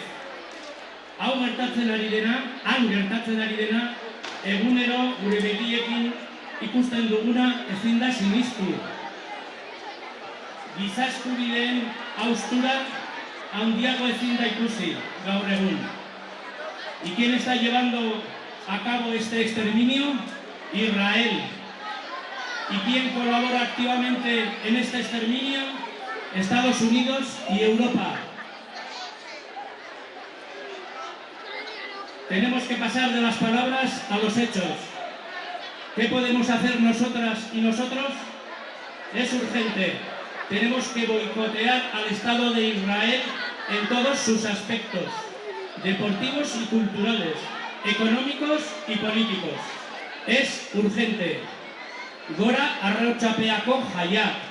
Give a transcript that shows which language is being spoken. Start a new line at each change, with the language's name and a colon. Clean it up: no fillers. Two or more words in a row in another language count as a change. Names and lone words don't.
Basque: Hau gertatzen ari dena, han gertatzen ari dena, egunero gure begiekin ikusten duguna ezin da sinistu. Giza eskubideen haustura handiago ezin da ikusi gaur egun.
Spanish: ¿Y quién está llevando a cabo este exterminio? Israel. ¿Y quién colabora activamente en este exterminio? Estados Unidos y Europa. Tenemos que pasar de las palabras a los hechos. ¿Qué podemos hacer nosotras y nosotros? Es urgente. Tenemos que boicotear al Estado de Israel en todos sus aspectos, deportivos y culturales, económicos y políticos. Es urgente.
Basque: Gora arrautzapeako jaiak.